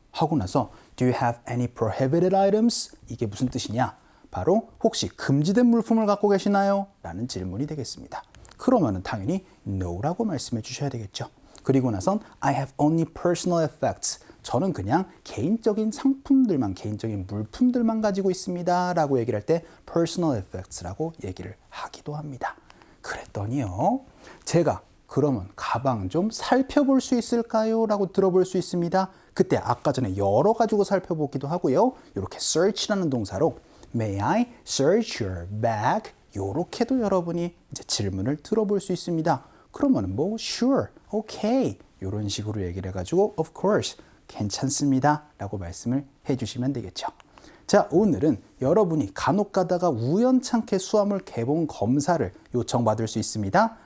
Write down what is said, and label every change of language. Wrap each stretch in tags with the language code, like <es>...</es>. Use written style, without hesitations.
<ko>하고 나서</ko> <en>Do you have any prohibited items?</en> <ko>이게 무슨 뜻이냐? 바로 혹시 금지된 물품을 갖고 계시나요? 라는 질문이 되겠습니다. 그러면은 당연히 no라고 말씀해 주셔야 되겠죠.</ko> <en>그리고 나선 I have only personal effects.</en> <ko>저는 그냥 개인적인 상품들만, 개인적인 물품들만 가지고 있습니다. 라고 얘기를 할 때 personal effects라고 얘기를 하기도 합니다. 그랬더니요, 제가 그러면 가방 좀 살펴볼 수 있을까요? 라고 들어볼 수 있습니다. 그때 아까 전에 열어 가지고 살펴보기도 하고요. 이렇게 search라는 동사로</ko> <en>May I search your bag?</en> <ko>요렇게도 여러분이 이제 질문을 들어볼 수 있습니다. 그러면 뭐 sure, okay 이런 식으로 얘기를 해가지고 of course 괜찮습니다 라고 말씀을 해주시면 되겠죠. 자, 오늘은 여러분이 간혹 가다가 우연찮게 수화물 개봉 검사를 요청받을 수 있습니다.</ko>